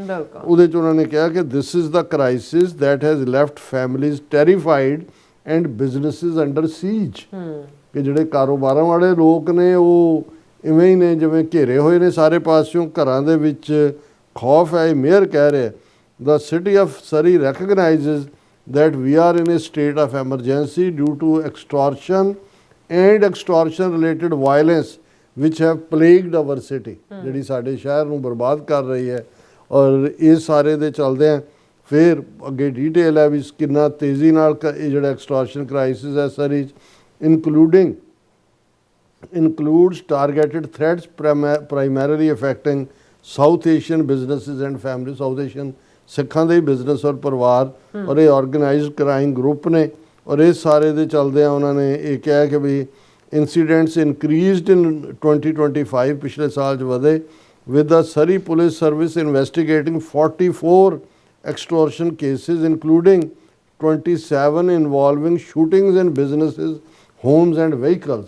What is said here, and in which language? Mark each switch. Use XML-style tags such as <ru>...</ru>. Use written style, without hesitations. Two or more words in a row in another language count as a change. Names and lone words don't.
<pa>ਉਹਦੇ 'ਚ ਉਹਨਾਂ ਨੇ ਕਿਹਾ ਕਿ</pa> <en>this is the crisis that has left families terrified and businesses under siege.</en> <pa>ਕਿ ਜਿਹੜੇ ਕਾਰੋਬਾਰਾਂ ਵਾਲੇ ਲੋਕ ਨੇ ਉਹ ਇਵੇਂ ਹੀ ਨੇ ਜਿਵੇਂ ਘੇਰੇ ਹੋਏ ਨੇ ਸਾਰੇ ਪਾਸਿਓਂ, ਘਰਾਂ ਦੇ ਵਿੱਚ ਖੌਫ ਹੈ। ਇਹ ਮੇਅਰ ਕਹਿ ਰਿਹਾ</pa> <en>the City of Surrey recognizes that we are in a state of emergency due to extortion and extortion related violence which have plagued our city,</en> <pa>ਜਿਹੜੀ ਸਾਡੇ ਸ਼ਹਿਰ ਨੂੰ ਬਰਬਾਦ ਕਰ ਰਹੀ ਹੈ। ਔਰ ਇਹ ਸਾਰੇ ਦੇ ਚੱਲਦੇ ਆ ਫਿਰ ਅੱਗੇ ਡੀਟੇਲ ਹੈ ਵੀ ਕਿੰਨਾ ਤੇਜ਼ੀ ਨਾਲ ਇਹ ਜਿਹੜਾ</pa> <en>extortion crisis</en> <pa>ਹੈ ਸਰੀ</pa> <en>includes targeted threats primarily affecting South Asian businesses and families।</en> <pa>South Asian ਸਿੱਖਾਂ ਦੇ ਬਿਜ਼ਨਸ ਔਰ ਪਰਿਵਾਰ ਔਰ ਇਹ</pa> <en>organized crime group</en> <pa>ਨੇ। ਔਰ ਇਹ ਸਾਰੇ ਦੇ ਚੱਲਦੇ ਆ ਉਹਨਾਂ ਨੇ ਇਹ ਕਿਹਾ ਕਿ ਵੀ</pa> <en>incidents increased in 2025,</en> <pa>ਪਿਛਲੇ ਸਾਲ 'ਚ ਵਧੇ,</pa> <en>with the Surrey Police Service investigating 44 extortion cases including 27 involving shootings in businesses, homes and vehicles.</en>